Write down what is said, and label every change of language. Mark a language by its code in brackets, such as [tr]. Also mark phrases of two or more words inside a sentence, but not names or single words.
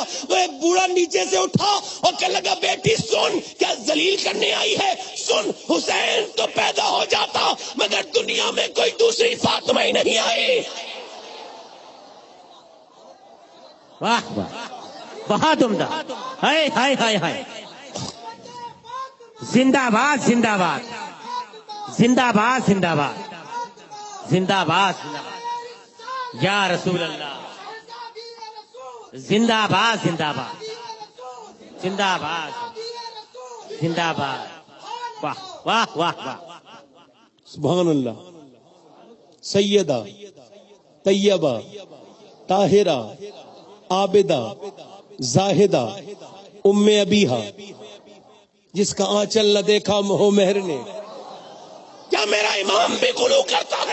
[ur] وہ ایک بوڑھا نیچے سے اٹھا اور کہنے لگا بیٹی سن، کیا ذلیل کرنے آئی ہے؟ سن، حسین تو پیدا ہو جاتا مگر دنیا میں کوئی دوسری فاطمہ ہی نہیں آئی. واہ واہ، بہت عمدہ. ہائے ہائے ہائے ہائے، زندہ باد زندہ باد زندہ باد زندہ باد زندہ باد [ar] یا رسول اللہ، [ur] زندہ باد زندہ باد زندہ باد زندہ باد. واہ واہ واہ واہ، [ar] سبحان اللہ. [ur] سیدہ طیبہ طاہرہ عابدہ زاہدہ [ar] ام ابیہا، [ur] جس کا آنچل نہ دیکھا ہو مہر نے. کیا میرا امام بھی غلو کرتا ہے؟